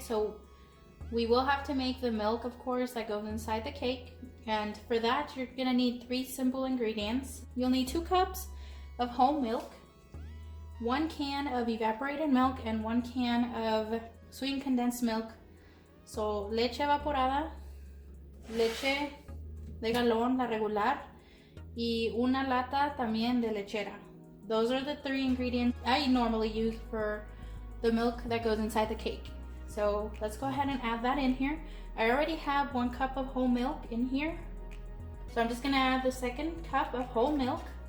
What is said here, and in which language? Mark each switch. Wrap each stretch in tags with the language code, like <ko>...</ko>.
<en>So we will have to make the milk, of course, that goes inside the cake. And for that, you're gonna need 3 simple ingredients. You'll need 2 cups of whole milk, 1 can of evaporated milk, and 1 can of sweetened condensed milk.</en> <es>So leche evaporada, leche de galón, la regular, y una lata también de lechera.</es> <en>Those are the 3 ingredients I normally use for the milk that goes inside the cake. So let's go ahead and add that in here. I already have 1 cup of whole milk in here. So I'm just gonna add the 2nd cup of whole milk.</en>